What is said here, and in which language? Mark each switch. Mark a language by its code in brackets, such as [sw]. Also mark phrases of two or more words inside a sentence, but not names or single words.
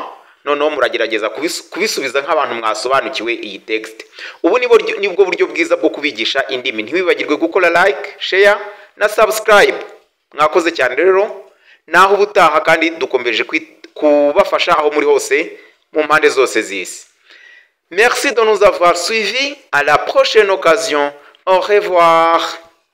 [rw] Noneho muragerageza kubisubiza nk'abantu mwasobanukiwe iyi text. Ubu nibwo buryo bwiza bwo kubigisha indimi. Ntibibagirwe gukora [en] like, share [rw] na subscribe. Mwakoze cyane rero, naho ubutaha kandi dukomeje kubafasha aho muri hose mu mpande zose z'isi. [fr] Merci de nous avoir suivis. À la prochaine occasion. Au revoir.